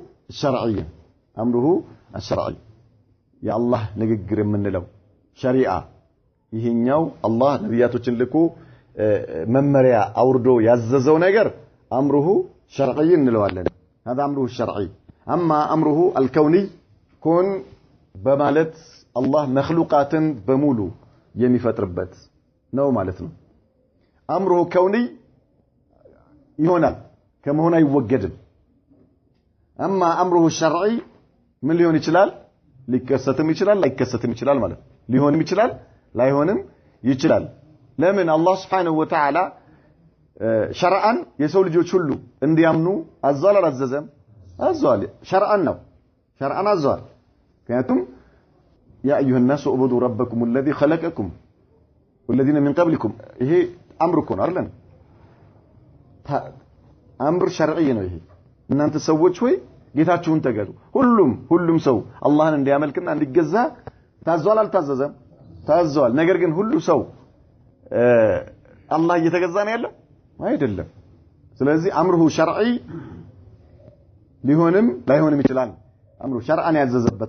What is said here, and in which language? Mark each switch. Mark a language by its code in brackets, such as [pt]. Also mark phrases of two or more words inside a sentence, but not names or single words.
[am] الشرعي የአላህ ንግግር የምንለው ሸሪዓ ይሄኛው አላህ ነብያቶችን ልኮ መመሪያ አውርዶ ያዘዘው ነገር [ar] أمره شرعي [am] እንለዋለን [ar] هذا امره الشرعي اما امره الكوني كن [am] በማለት አላህ መخلوقاتን በሙሉ የሚፈጥርበት ነው ማለት ነው [ar] أمره كوني [am] ይሆናል ከመሆን አይወገድም [ar] اما امره الشرعي [am] ምን ሊሆን ይችላል ሊከሰትም ይችላል ላይከሰትም ይችላል ማለት ሊሆንም ይችላል ላይሆንም ይችላል ለምን አላህ [ar] سبحانه وتعالى [am] ሸርዓን የሰው ልጆች ሁሉ እንዲያምኑ አዟል አላዘዘም አዟል ሸርዓን ነው ሸርዓን አዟል ምክንያቱም [ar] يا ايها الناس اعبدوا ربكم الذي خلقكم والذين من قبلكم [am] ይሄ አምርኩን አይደለም [ar] أمر شرعي [am] ነው ይሄ እናንተ ሰዎች ሆይ ጌታችሁን ተገዙ ሁሉም ሰው አላህን እንዲያመልክና እንዲገዛ ታዟል አልታዘዘም ታዟል ነገር ግን ሁሉ ሰው አላህ እየተገዛ ነው ያለው አይደለም ስለዚህ [ar] أمره شرعي [am] ሊሆንም ላይሆንም ይችላል አምሩ ሸርዓን ያዘዘበት